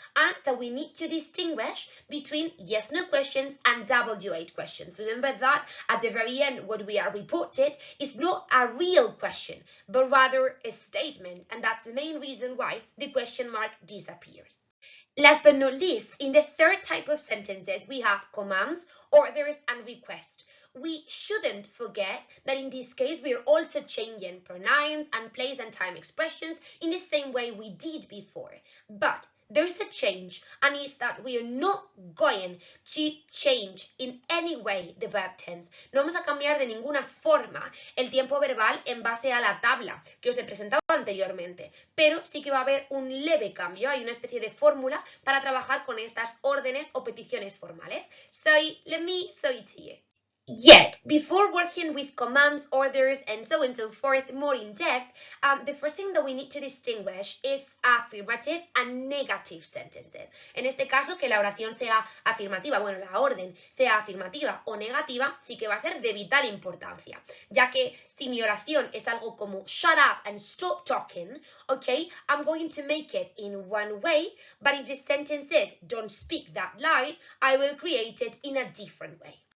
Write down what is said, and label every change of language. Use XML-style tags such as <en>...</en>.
<en>And that we need to distinguish between yes-no questions and WH questions. Remember that at the very end, what we are reported is not a real question, but rather a statement. And that's the main reason why the question mark disappears. Last but not least, in the third type of sentences, we have commands, orders, and requests. We shouldn't forget that in this case, we are also changing pronouns and place and time expressions in the same way we did before. But there's a change, and it's that we are not going to change in any way the verb tense.</en> <es>No vamos a cambiar de ninguna forma el tiempo verbal en base a la tabla que os he presentado anteriormente, pero sí que va a haber un leve cambio, hay una especie de fórmula para trabajar con estas órdenes o peticiones formales.</es> <en>So, let me show it to you. Yet, before working with commands, orders, and so on and so forth more in depth, the first thing that we need to distinguish is affirmative and negative sentences.</en> <es>En este caso, que la oración sea afirmativa, bueno, la orden sea afirmativa o negativa, sí que va a ser de vital importancia, ya que si mi oración es algo como</es> <en>shut up and stop talking, okay, I'm going to make it in one way, but if the sentence is don't speak that loud, I will create it in a different way.</en>